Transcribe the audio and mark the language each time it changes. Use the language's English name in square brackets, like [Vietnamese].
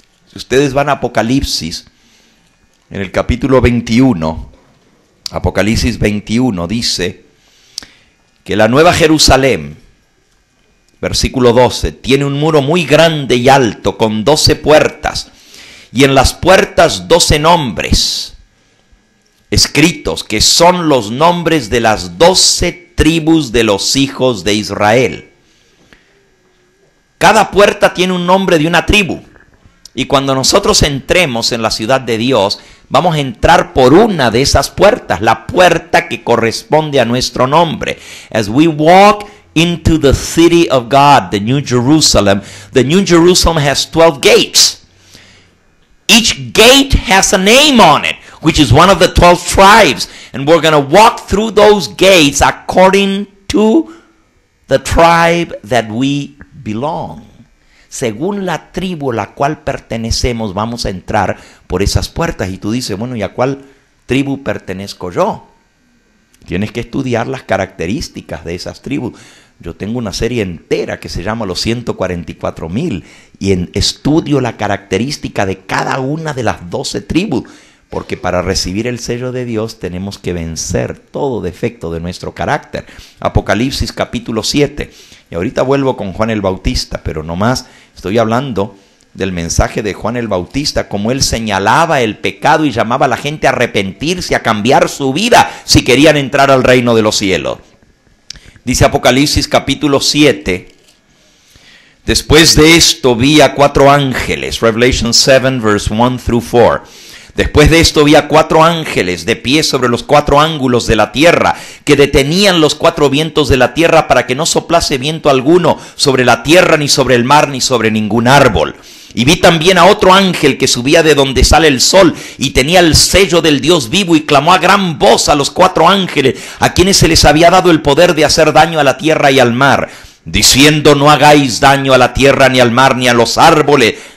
[Spanish] Si ustedes van a Apocalipsis, en el capítulo 21, Apocalipsis 21, dice que la Nueva Jerusalén, versículo 12, tiene un muro muy grande y alto con 12 puertas, y en las puertas 12 nombres escritos, que son los nombres de las 12 tribus de los hijos de Israel. Cada puerta tiene un nombre de una tribu. Y cuando nosotros entremos en la ciudad de Dios, vamos a entrar por una de esas puertas, la puerta que corresponde a nuestro nombre. [English] As we walk into the city of God, the New Jerusalem has 12 gates. Each gate has a name on it, which is one of the 12 tribes. And we're going to walk through those gates according to the tribe that we belong. [Spanish] Según la tribu a la cual pertenecemos, vamos a entrar por esas puertas. Y tú dices, bueno, ¿y a cuál tribu pertenezco yo? Tienes que estudiar las características de esas tribus. Yo tengo una serie entera que se llama Los 144,000 y estudio la característica de cada una de las 12 tribus. Porque para recibir el sello de Dios tenemos que vencer todo defecto de nuestro carácter. Apocalipsis capítulo 7. Y ahorita vuelvo con Juan el Bautista, pero nomás estoy hablando del mensaje de Juan el Bautista, como él señalaba el pecado y llamaba a la gente a arrepentirse, a cambiar su vida si querían entrar al reino de los cielos. Dice Apocalipsis capítulo 7. Después de esto vi a 4 ángeles. [English] Revelation 7 verse 1 through 4. [Spanish] Después de esto vi a 4 ángeles de pie sobre los 4 ángulos de la tierra, que detenían los 4 vientos de la tierra para que no soplase viento alguno sobre la tierra, ni sobre el mar, ni sobre ningún árbol. Y vi también a otro ángel que subía de donde sale el sol y tenía el sello del Dios vivo, y clamó a gran voz a los 4 ángeles, a quienes se les había dado el poder de hacer daño a la tierra y al mar, diciendo: no hagáis daño a la tierra, ni al mar, ni a los árboles,